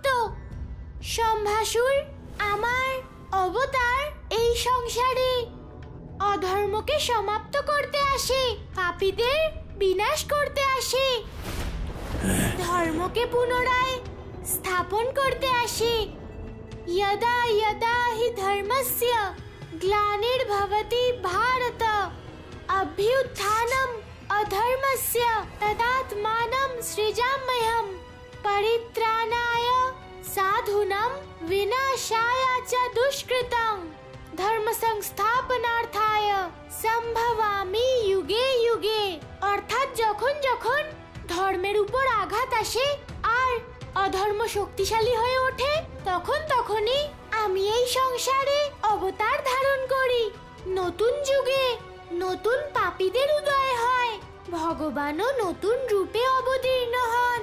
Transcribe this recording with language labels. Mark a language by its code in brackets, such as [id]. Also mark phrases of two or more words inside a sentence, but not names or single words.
[bn] সম্ভাসুর, আমার অবতার এই সংসারে অধর্মকে সমাপ্ত করতে আসে, পাপীদের বিনাশ করতে আসে, ধর্মকে পুনরায় স্থাপন করতে আসে। [sa] यदा यदा हि धर्मस्य ग्लानिर्भवति भारत अभ्युत्थानम् अधर्मस्य तदात्मानं सृजाम्यहं परित्राणाय साधूनां विनाशाय च दुष्कृतं धर्म संस्थापनार्थाय সম্ভবামি युगे युगे। [bn] অর্থাৎ যখন যখন ধর্মের উপর আঘাত আসে আর অধর্ম শক্তিশালী হয়ে ওঠে তখন তখনই আমি এই সংসারে অবতার ধারণ করি। নতুন যুগে নতুন পাপীদের উদয় হয়, ভগবানও নতুন রূপে অবতীর্ণ হন।